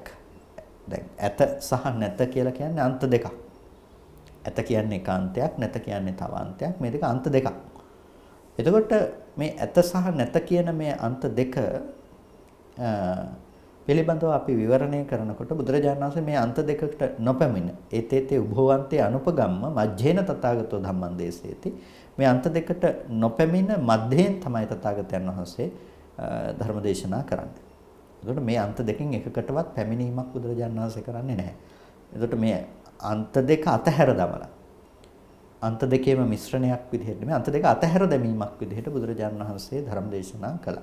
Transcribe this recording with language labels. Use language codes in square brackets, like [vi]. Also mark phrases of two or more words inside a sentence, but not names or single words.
[si] දැන් ඇත සහ නැත කියලා කියන්නේ අන්ත දෙකක්. ඇත කියන්නේ එක අන්තයක්, නැත කියන්නේ තව අන්තයක්. මේ දෙක අන්ත දෙකක්. එතකොට මේ ඇත සහ නැත කියන මේ අන්ත දෙක පිළිබඳව අපි විවරණය කරනකොට බුදුරජාණන් වහන්සේ මේ අන්ත දෙකකට නොපැමිණ [pi] ඒතේතේ උභවන්තේ අනුපගම්ම මජ්ජේන තථාගතෝ ධම්මං දේශේති. [si] මේ අන්ත දෙකට නොපැමිණ මධ්‍යයෙන් තමයි තථාගතයන් වහන්සේ ධර්ම දේශනා කරන්නේ. එතකොට මේ අන්ත දෙකෙන් එකකටවත් පැමිණීමක් බුදුරජාණන් වහන්සේ කරන්නේ නැහැ. එතකොට මේ අන්ත දෙක අතහැර දමලා අන්ත දෙකේම මිශ්‍රණයක් විදිහට මේ අන්ත දෙක අතහැර දැමීමක් විදිහට බුදුරජාණන් වහන්සේ ධර්ම දේශනා කළා.